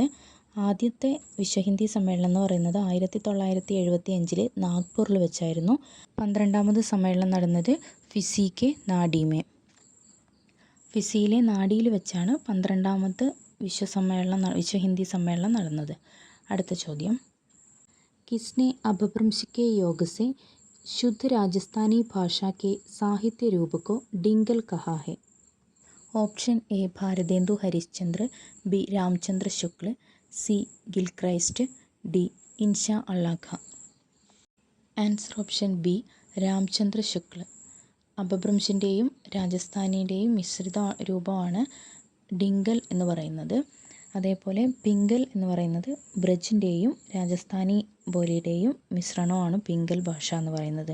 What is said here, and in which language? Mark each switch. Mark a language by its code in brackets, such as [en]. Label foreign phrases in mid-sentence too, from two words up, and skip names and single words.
[ml] ആദ്യത്തെ വിശ്വ ഹിന്ദി സമ്മേളനം എന്ന് പറയുന്നത് 1975 നാഗ്പൂരിൽ വെച്ചായിരുന്നു. 12ാമത് സമ്മേളനം നടന്നത് ഫിസി ഫിസിയിലെ നാഡിയിൽ വെച്ചാണ് 12ാമത് വിശ്വ ഹിന്ദി സമ്മേളനം നടന്നത്. അടുത്ത ചോദ്യം, [hi] किसने अपभ्रंश के योग से शुद्ध राजस्थानी भाषा के साहित्य रूप को डिंगल कहा है. ऑप्शन ए भारतेंदु हरिश्चंद्र, बी रामचंद्र शुक्ल, सी गिलक्राइस्ट, डी इൻഷാ അള്ളാ ഖാൻ. [en] answer option B രാംചന്ദ്ര ശുക്ല. [ml] അപഭ്രംശിൻ്റെയും രാജസ്ഥാനിയുടെയും മിശ്രിത രൂപമാണ് ഡിങ്കൽ എന്ന് പറയുന്നത്. അതേപോലെ പിങ്കൽ എന്ന് പറയുന്നത് ബ്രജിൻ്റെയും രാജസ്ഥാനി ബോലിയുടെയും മിശ്രണമാണ് പിങ്കൽ ഭാഷ എന്ന് പറയുന്നത്.